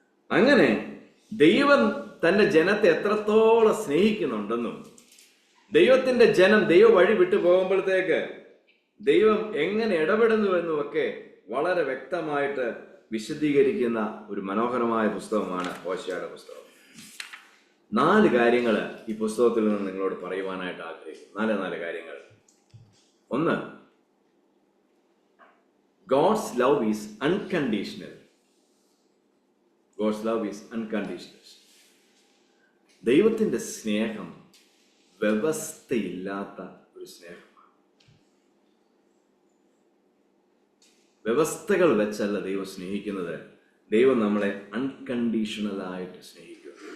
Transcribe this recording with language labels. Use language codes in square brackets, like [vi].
[ml] അങ്ങനെ ദൈവം തൻ്റെ ജനത്തെ എത്രത്തോളം സ്നേഹിക്കുന്നുണ്ടെന്നും ദൈവത്തിൻ്റെ ജനം ദൈവ വഴി വിട്ടു പോകുമ്പോഴത്തേക്ക് ദൈവം എങ്ങനെ ഇടപെടുന്നുവെന്നും ഒക്കെ വളരെ വ്യക്തമായിട്ട് വിശദീകരിക്കുന്ന ഒരു മനോഹരമായ പുസ്തകമാണ് ഹോശേയയുടെ പുസ്തകം. 4 കാര്യങ്ങൾ ഈ പുസ്തകത്തിൽ നിന്ന് നിങ്ങളോട് പറയുവാനായിട്ട് ആഗ്രഹിക്കുന്നു. 4 കാര്യങ്ങൾ. [en] 1, God's love is unconditional. God's love is unconditional. [ml] ദൈവത്തിൻ്റെ സ്നേഹം വ്യവസ്ഥയില്ലാത്ത ഒരു സ്നേഹമാണ്. വ്യവസ്ഥകൾ വെച്ചല്ല ദൈവം സ്നേഹിക്കുന്നത്. ദൈവം നമ്മളെ അൺകണ്ടീഷണലായിട്ട് സ്നേഹിക്കുക.